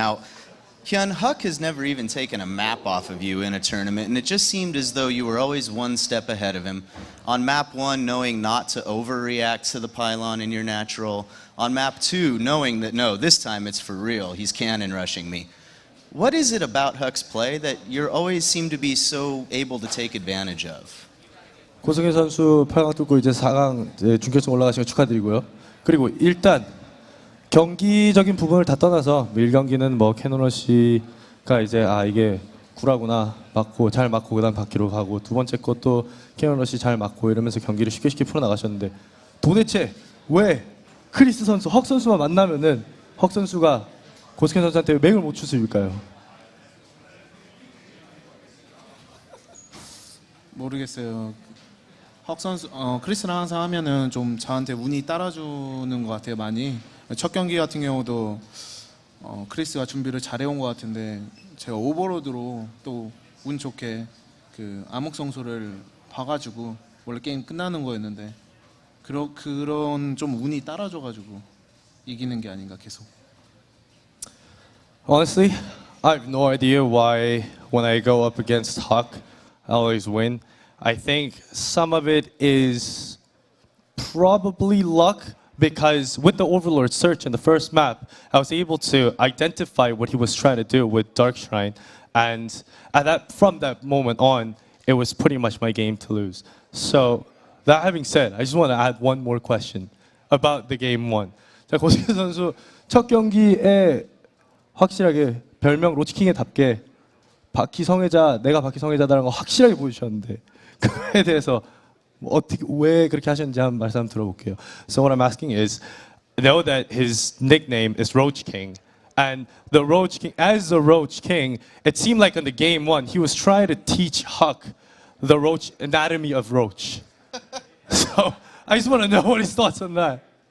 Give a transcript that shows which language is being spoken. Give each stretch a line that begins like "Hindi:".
English: Now, HyuN, HuK has never even taken a map off of you in a tournament, and it just seemed as though you were always one step ahead of him. On map 1, knowing not to overreact to the pylon in your natural. On map 2, knowing that, no, this time it's for real. He's cannon rushing me. What is it about HuK's play that you always seem to be so able to take advantage of?
Korean: 고승현 선수 8강 뚫고 이제 4강 준결승 올라가신 거 축하드리고요. 그리고 일단 경기적인 부분을 다 떠나서 밀경기는 뭐 캐논러시가 이제 이게 구라구나 맞고 잘 맞고 그다음 바퀴로 가고 두 번째 것도 캐논러시 잘 맞고 이러면서 경기를 쉽게 풀어 나가셨는데 도대체 왜 크리스 선수, 헉 선수만 만나면은 헉 선수가 고승현 선수한테 맥을 못 추스릴까요? 모르겠어요. 헉 선수, 크리스랑 항상 하면은 좀 저한테 운이 따라주는 것 같아요, 많이. 첫 경기 같은 경우도 크리스가 준비를 잘해온 것 같은데 제가 오버로드로 또 운 좋게 그 암흑성소를 봐가지고 원래 게임 끝나는 거였는데 그런 좀 운이 따라줘가지고 이기는 게 아닌가 계속.
English: Honestly, I have no idea why when I go up against HuK, I always win. I think some of it is probably luck because with the Overlord search in the first map, I was able to identify what he was trying to do with Dark Shrine, and from that moment on, it was pretty much my game to lose. So that having said, I just want to add one more question about the game 1.
Korean: 자, 고승현 선수 첫 경기에 확실하게 별명 로치킹의답게 바퀴 성애자, 내가 바퀴 성애자다라는 거 확실하게 보여주셨는데 그거에 대해서 어떻게 왜 그렇게 하셨는지 한번 말씀 들어볼게요.
English: So what I'm asking is, know that his nickname is Roach King, and the Roach King, as the Roach King, it seemed like in the game 1 he was trying to teach HuK the Roach anatomy of Roach. So I just want to know what his thoughts on that.